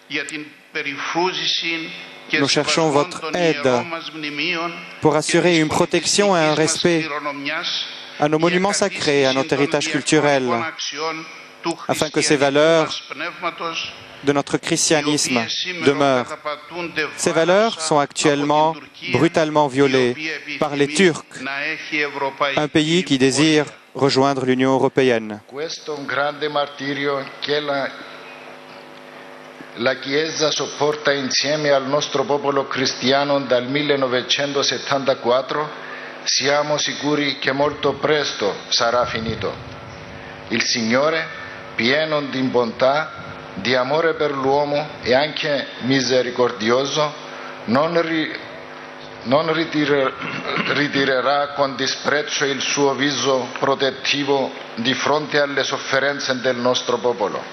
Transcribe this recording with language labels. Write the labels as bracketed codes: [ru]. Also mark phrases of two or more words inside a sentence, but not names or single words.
[fr] Nous cherchons votre aide pour assurer une protection et un respect à nos monuments sacrés, à notre héritage culturel, afin que ces valeurs de notre christianisme demeurent. Ces valeurs sont actuellement brutalement violées par les Turcs, un pays qui désire rejoindre l'Union européenne. [it] La Chiesa sopporta insieme al nostro popolo cristiano dal 1974, siamo sicuri che molto presto sarà finito. Il Signore, pieno di bontà, di amore per l'uomo e anche misericordioso, non ritirerà con disprezzo il suo viso protettivo di fronte alle sofferenze del nostro popolo.